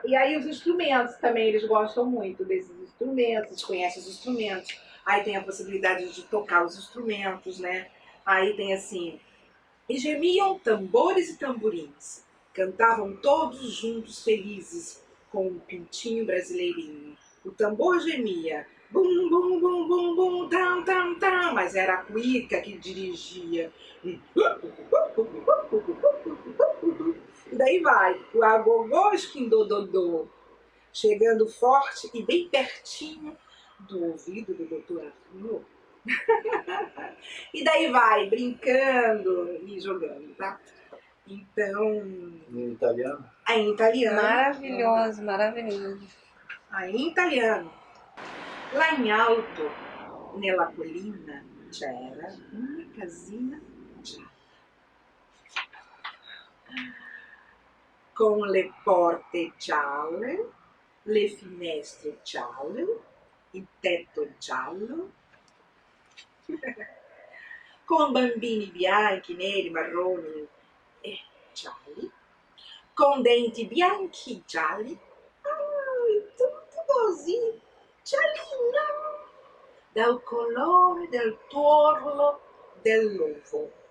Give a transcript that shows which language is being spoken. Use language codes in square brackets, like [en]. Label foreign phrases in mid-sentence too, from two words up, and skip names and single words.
[pt] E aí os instrumentos também, eles gostam muito desses instrumentos, eles conhecem os instrumentos. Aí tem a possibilidade de tocar os instrumentos, né? Aí tem assim, e gemiam tambores e tamborins, cantavam todos juntos felizes com um pintinho brasileirinho. O tambor gemia, bum, bum, bum, bum, bum, tam, tam, tam, mas era a cuíca que dirigia. E daí vai, o agogô esquindododô, chegando forte e bem pertinho do ouvido do doutor Arthur. E daí vai, brincando e jogando, tá? Então... Em italiano? Aí em italiano. Maravilhoso, maravilhoso. Aí em italiano. Lá em alto, [it] nella collina, c'era uma casina gialla, con le porte gialle, le finestre gialle, il tetto giallo, con bambini bianchi, neri, marroni e gialli, con denti bianchi gialli, tutto così, giallino, dal colore del tuorlo dell'uovo.